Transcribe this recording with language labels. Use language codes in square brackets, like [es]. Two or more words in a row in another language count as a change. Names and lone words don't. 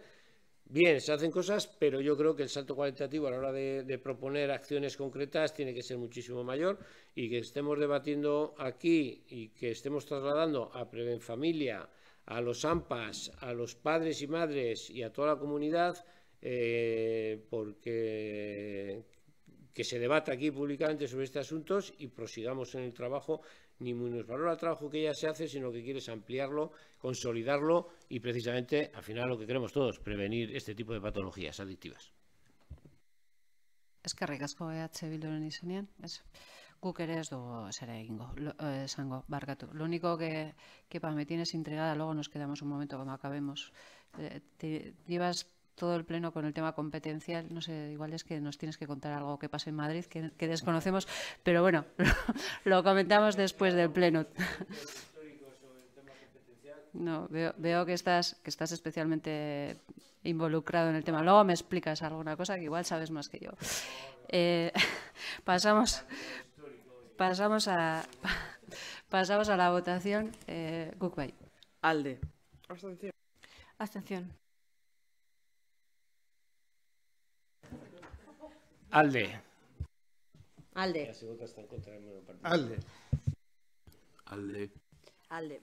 [es] Bien, se hacen cosas, pero yo creo que el salto cualitativo a la hora de proponer acciones concretas tiene que ser muchísimo mayor, y que estemos debatiendo aquí y que estemos trasladando a Prevenfamilia, a los AMPAs, a los padres y madres y a toda la comunidad, porque que se debata aquí públicamente sobre estos asuntos y prosigamos en el trabajo. Ni menos valora el trabajo que ya se hace, sino que quieres ampliarlo, consolidarlo y precisamente al final lo que queremos todos, prevenir este tipo de patologías adictivas. [eu] Eskerrik asko EH Bilduren izenean, guk ere ez dugu zera esango, barkatu. [es] Lo único que me tienes intrigada, luego nos quedamos un momento cuando acabemos. Llevas todo el pleno con el tema competencial, no sé, igual es que nos tienes que contar algo que pase en Madrid que desconocemos, pero bueno, lo comentamos después del pleno. No, veo que estás especialmente involucrado en el tema. Luego me explicas alguna cosa que igual sabes más que yo. Pasamos a la votación. [eu] Guk bai. Alde. [es] Abstención. Abstención. [eu] Alde. Alde. Alde. Alde. Alde.